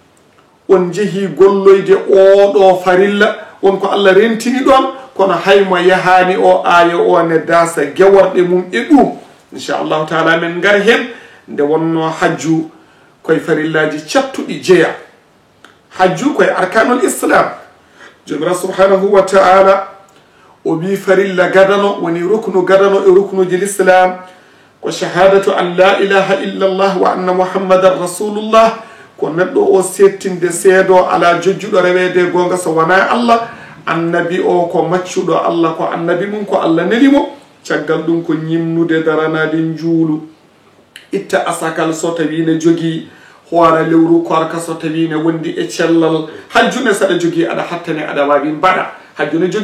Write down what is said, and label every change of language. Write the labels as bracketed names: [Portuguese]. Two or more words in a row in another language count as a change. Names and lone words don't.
[Fula] on jeehi golloyde oɗo farilla wonko Allah rentini ɗon kono haymo yahani o aya o ne dasa geworɗe mum e ɗum [Arabic] إن شاء الله تعالى [Fula] men gar hen nde wonno hajju koye farillaji cattuɗi jeeya hajju koye [Arabic] أركان الإسلام [Fula] jomira [Arabic] سبحانه وتعالى [Fula] o wi farilla gadano woni ruknu gadano e ruknuji l'islam ko [Arabic] شهادة أن لا إله إلا الله وأن محمدا رسول الله [Fula] ko neɗɗo o settinde seedo ala jojjuɗo rewede gonga so wona allah annabi o ko maccuɗo allah ko annabi mum ko allah nelimo caggal ɗum ko ñimnude daranade juulu itta asakal so tawi ne jogii hoore lewru korka so tawi ne wondi e cellal hajjune saɗa jogii aɗa hattane aɗa wawi mbaɗa hajjune jogii